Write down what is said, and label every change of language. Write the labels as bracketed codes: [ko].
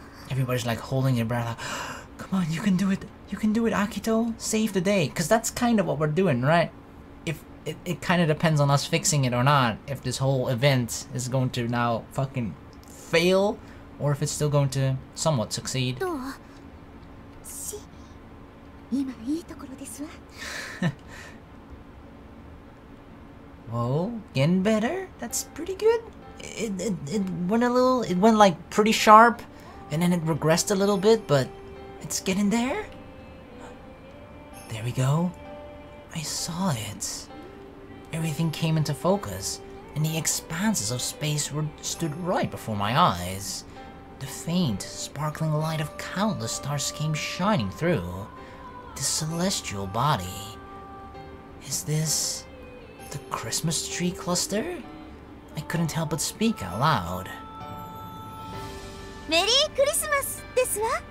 [en] everybody's like holding their breath like, come on, you can do it, Akito, save the day. Because that's kind of what we're doing, right? it kind of depends on us fixing it or not, if this whole event is going to now fucking fail, or if it's still going to somewhat succeed. [ja] どうし今いいところですわ [en] Whoa, getting better? That's pretty good. It went a little, it went like pretty sharp, and then it regressed a little bit, but it's getting there. There we go. I saw it. Everything came into focus, and the expanses of space stood right before my eyes. The faint, sparkling light of countless stars came shining through. This celestial body. Is this the Christmas tree cluster? I couldn't help but speak out loud. [ja] メリークリスマスですわ